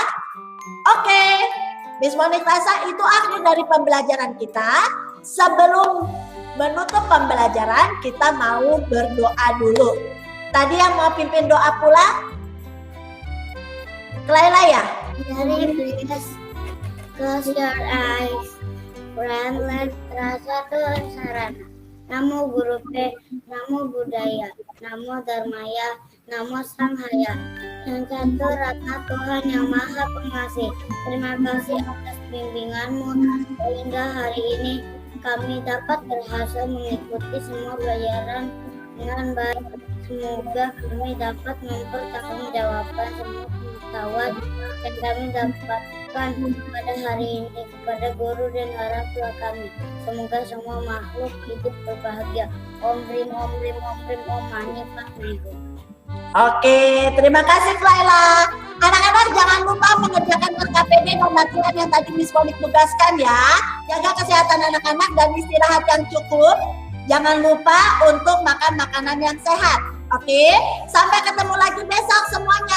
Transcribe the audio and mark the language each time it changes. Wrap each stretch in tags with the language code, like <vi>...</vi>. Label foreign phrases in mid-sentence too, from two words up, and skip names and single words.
<id>Oke, Miss Monik rasa itu akhir dari pembelajaran kita. Sebelum menutup pembelajaran, kita mau berdoa dulu. Tadi yang mau pimpin doa pula Laila ya?</id> <en>Close your eyes. Friend,</en> <id>rasa kesaran.</id> <pi>Namo Guru P, Namo Buddhaya, Namo Dharmaya, Namo Sanghaya.</pi> <id>Yang satu Ratna Tuhan yang Maha Pengasih. Terima kasih atas bimbinganmu sehingga hari ini kami dapat berhasil mengikuti semua pelajaran dengan baik. Semoga kami dapat mempertanggungjawabkan semua pengetahuan yang kami dapatkan pada hari ini kepada guru dan orang tua kami. Semoga semua makhluk hidup berbahagia.</id> <sa>Om Rim Om Rim Om Rim Om Mani Padme Hum.</sa> <id>Oke, terima kasih Laila. Anak-anak jangan lupa mengerjakan LKPD dan latihan yang tadi Miss Monik tugaskan ya. Jaga kesehatan anak-anak dan istirahat yang cukup. Jangan lupa untuk makan makanan yang sehat. Oke, sampai ketemu lagi besok semuanya.</id>